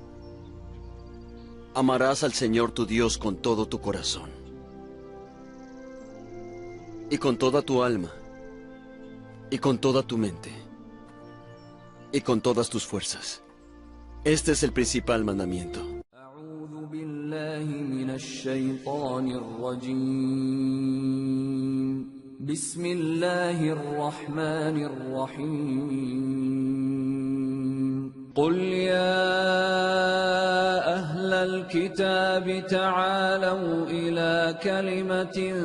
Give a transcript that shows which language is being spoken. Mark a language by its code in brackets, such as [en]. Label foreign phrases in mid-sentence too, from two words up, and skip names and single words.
[es] Amarás al Señor tu Dios con todo tu corazón y con toda tu alma y con toda tu mente y con todas tus fuerzas. Este es el principal mandamiento. [ar] أعوذ بالله من الشيطان الرجيم بسم الله الرحمن الرحيم قل يا أهل الكتاب تعالوا إلى كلمة